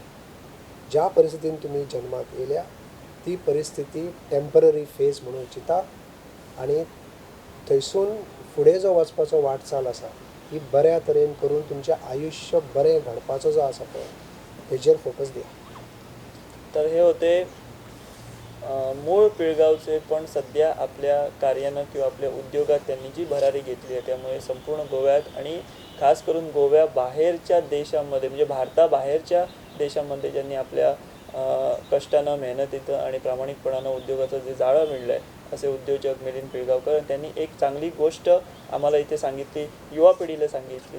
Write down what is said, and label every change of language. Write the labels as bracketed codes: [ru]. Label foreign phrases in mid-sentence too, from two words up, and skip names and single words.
[kok] ज्या परिस्थितीन तुमी जल्माक येयल्या ती परिस्थिती [en] temporary phase [kok] म्हणून चिंता आनी थंयसून फुडें जो वचपाचो वाटचाल आसा ही बऱ्या तरेन करून तुमचें आयुश्य बरें घडपाचो जो आसा पळय हेजेर फोकस दिया. [mr] तर हे होते मूळ पिळगावचे, पण सध्या आपल्या कार्यानं किंवा आपल्या उद्योगात त्यांनी जी भरारी घेतली आहे त्यामुळे संपूर्ण गोव्यात आणि खास करून गोव्या बाहेरच्या देशामध्ये म्हणजे भारताबाहेरच्या देशामध्ये ज्यांनी आपल्या कष्टानं, मेहनतीचं आणि प्रामाणिकपणानं उद्योगाचं जे जाळं विणलं आहे असे उद्योजक मिलिंद पिळगावकर त्यांनी एक चांगली गोष्ट आम्हाला इथे सांगितली, युवा पिढीला सांगितली.